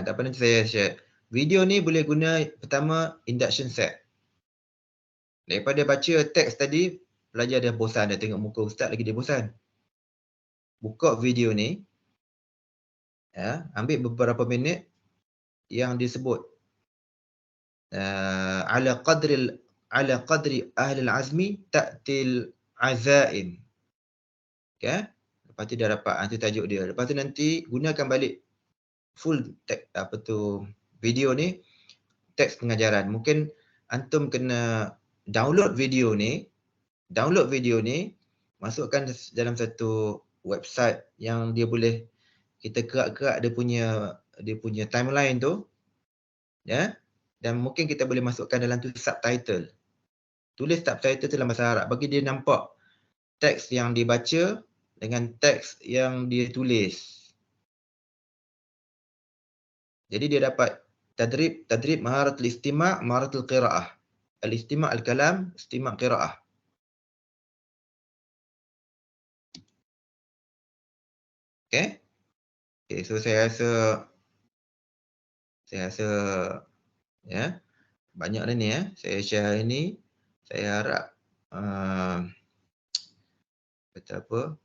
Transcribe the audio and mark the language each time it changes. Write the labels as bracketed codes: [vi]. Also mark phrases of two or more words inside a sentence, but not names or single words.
[ms] Tak apa, nanti saya share. Video ni boleh guna pertama [en] induction set. [ms] Daripada baca teks tadi, pelajar dah bosan, dah tengok muka ustaz lagi dia bosan. Buka video ni, ya, ambil beberapa minit yang disebut [ar] على قدر أهل العزم تأتي العزائم. [ms] Okay? Lepas tu dah dapat, itu tajuk dia. Lepas tu nanti gunakan balik [en] full video [ms] ni, teks pengajaran. Mungkin antum kena download video ni, masukkan dalam satu website yang dia boleh kita kerak-kerak dia punya timeline tu, ya. Dan mungkin kita boleh masukkan dalam tu subtitle. Tulis subtitle dalam bahasa Arab bagi dia nampak teks yang dibaca dengan teks yang dia tulis. Jadi dia dapat [ar] تدريب مهارة الاستماع، مهارة القراءة. الاستماع الكلام، استماع قراءة. Okay? [en] Okay, so [ms] saya rasa ya, banyak dah ni ya. Saya share hari ni. Saya harap kata apa?